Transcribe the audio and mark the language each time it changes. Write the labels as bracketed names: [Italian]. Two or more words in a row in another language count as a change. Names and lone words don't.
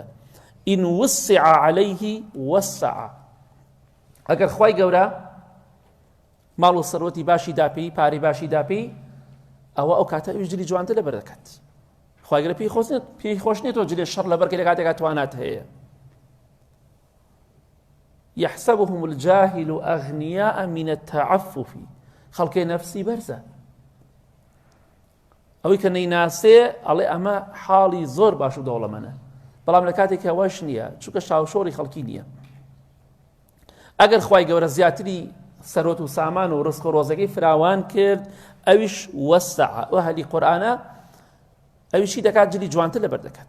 [Arabic] ئین وسع عەلەیه وەسع، [Central Kurdish] ئەگەر خوای گەورە ماڵ و سەرۆتی باشی داپێی، پارەی باشی داپێی، ئەوە ئەو کاتە ئەویش جلی جوانتر لەبەر دەکات. خوای گەورە پێی خۆش نێتەوە جلێ شەڕ لەبەر کە لە کاتێکا توانات هەیە. [Arabic] يحسبهم الجاهل أغنياء من التعفف، [Central Kurdish] خەڵکێ نەفسی بەرزە، ئەوەی کە نەیناسێ ئەڵێ ئەمە حاڵی زۆر باش و دەوڵەمەندە، بەڵام لە کاتێک ئەوەش نییە، چونکە شاوشۆڕی خەڵکی نییە. ئەگەر خوای گەورە زیاتری سەرۆت و سامان و ڕزق و ڕۆزەکەی فراوان کرد، ئەویش وەسع، ئەو ئەهلی قورئانە ئەویشی دەکات جلی جوانتر لەبەر دەکات.